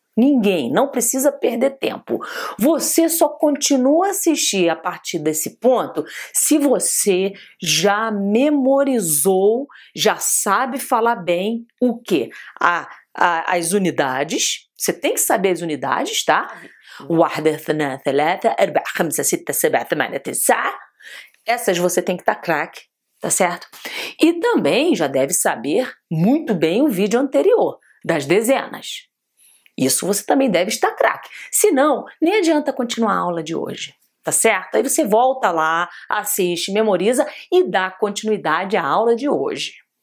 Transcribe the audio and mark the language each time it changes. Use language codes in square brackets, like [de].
[pt] Ninguém, não precisa perder tempo. Você só continua a assistir a partir desse ponto se você já memorizou, já sabe falar bem o quê? As unidades. Você tem que saber as unidades, tá? [ar] واحدة اثنين ثلاثة أربعة خمسة ستة سبعة ثمانية تسعة. [pt] Essas você tem que estar craque, tá certo? E também já deve saber muito bem o vídeo anterior, das dezenas. Isso você também deve estar craque. Senão, nem adianta continuar a aula de hoje, tá certo? Aí você volta lá, assiste, memoriza e dá continuidade à aula de hoje.